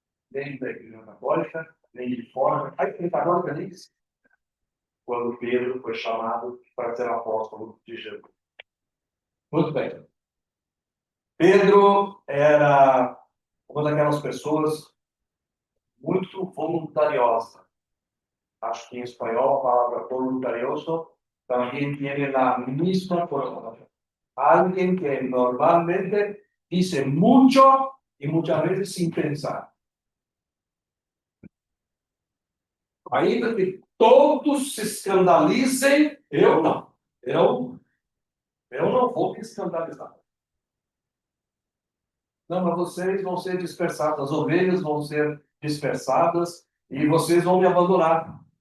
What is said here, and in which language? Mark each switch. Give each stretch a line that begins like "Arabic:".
Portuguese: Nem da Igreja Católica, nem de fora. A Igreja Católica nem existe. Quando Pedro foi chamado para ser apóstolo de Jesus. Muito bem. Pedro era uma daquelas pessoas muito voluntariosa. Acho que em espanhol a palavra voluntarioso
Spanish: también tiene la misma forma. Alguien que normalmente dice mucho y muchas veces sin pensar.
Portuguese: Ainda que todos se escandalizem, eu não. Eu não vou me escandalizar. Não, mas vocês vão ser dispersados, as ovelhas vão ser dispersadas e vocês vão me abandonar.